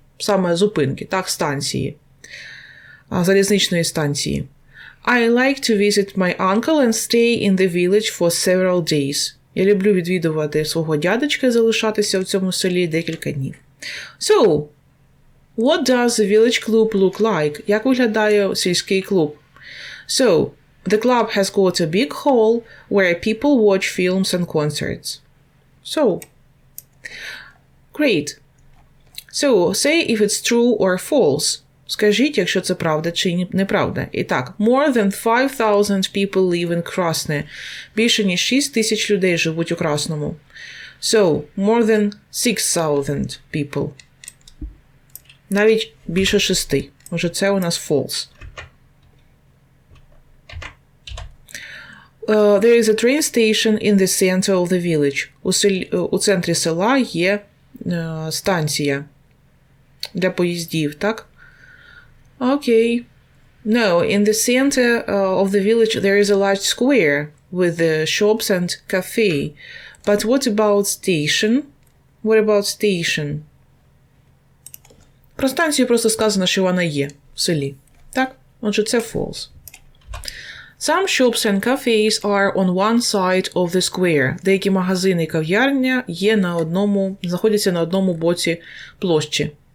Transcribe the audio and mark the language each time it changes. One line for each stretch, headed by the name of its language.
Ukrainian: Саме зупинки, так, станції. Залізничної станції.
English: I like to visit my uncle and stay in the village for several days.
Ukrainian: Я люблю відвідувати свого дядечка і залишатися в цьому селі декілька днів.
English: So, what does the village club look like?
Ukrainian: Як виглядає сільський клуб?
English: So, The club has got a big hall where people watch films and concerts. So, great. So, say if it's true or false.
Ukrainian: Скажіть, якщо це правда чи неправда. І так,
English: more than 5,000 people live in Красне.
Ukrainian: Більше ніж 6 тисяч людей живуть у Красному.
English: So, more than 6,000 people.
Ukrainian: Навіть більше 6. Може, це у нас false.
English: There is a train station in the center of the village.
Ukrainian: У центрі села є станція для поїздів, так?
English: Okay. No, in the center of the village there is a large square with the shops and cafe. But what about station? What about station?
Ukrainian: Про станцію просто сказано, що вона є в селі. Так? Отже, це false.
English: Some shops and cafes are on one side of the square.
Ukrainian: Деякі магазини і кав'ярня знаходяться на одному боці площі.